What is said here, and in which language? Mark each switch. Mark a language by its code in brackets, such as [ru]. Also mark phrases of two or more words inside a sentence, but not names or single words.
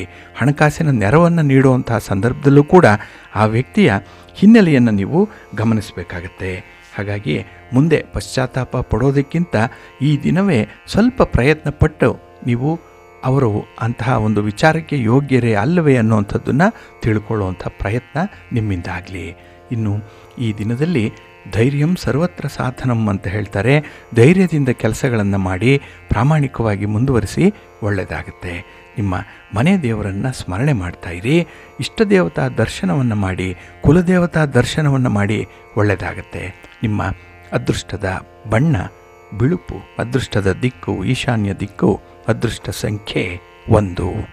[kn] ಹಣಕಾಸಿನ ನೆರವನ್ನು ನೀಡುವಂಥ ಸಂದರ್ಭದಲ್ಲೂ ಕೂಡ ಆ ವ್ಯಕ್ತಿಯ ಹಿನ್ನೆಲೆಯನ್ನು ನೀವು ಗಮನಿಸಬೇಕಾಗತ್ತೆ. ಹಾಗಾಗಿ ಮುಂದೆ ಪಶ್ಚಾತ್ತಾಪ ಪಡೋದಕ್ಕಿಂತ ಈ ದಿನವೇ ಸ್ವಲ್ಪ ಪ್ರಯತ್ನ ಪಟ್ಟು ನೀವು ಅವರು ಅಂತಹ ಒಂದು ವಿಚಾರಕ್ಕೆ ಯೋಗ್ಯರೇ ಅಲ್ಲವೇ ಅನ್ನುವಂಥದ್ದನ್ನು ತಿಳ್ಕೊಳ್ಳುವಂಥ ಪ್ರಯತ್ನ ನಿಮ್ಮಿಂದಾಗಲಿ. ಇನ್ನು ಈ ದಿನದಲ್ಲಿ [sa] ಧೈರ್ಯಂ ಸರ್ವತ್ರ ಸಾಧನಂ [kn] ಅಂತ ಹೇಳ್ತಾರೆ. ಧೈರ್ಯದಿಂದ ಕೆಲಸಗಳನ್ನು ಮಾಡಿ ಪ್ರಾಮಾಣಿಕವಾಗಿ ಮುಂದುವರಿಸಿ, ಒಳ್ಳೆಯದಾಗುತ್ತೆ. ನಿಮ್ಮ ಮನೆ ದೇವರನ್ನು ಸ್ಮರಣೆ ಮಾಡ್ತಾಯಿರಿ. ಇಷ್ಟ ದೇವತಾ ದರ್ಶನವನ್ನು ಮಾಡಿ, ಕುಲದೇವತಾ ದರ್ಶನವನ್ನು ಮಾಡಿ, ಒಳ್ಳೆಯದಾಗುತ್ತೆ. ನಿಮ್ಮ ಅದೃಷ್ಟದ ಬಣ್ಣ ಬಿಳುಪು, ಅದೃಷ್ಟದ ದಿಕ್ಕು ಈಶಾನ್ಯ ದಿಕ್ಕು, ಅದೃಷ್ಟ ಸಂಖ್ಯೆ 1.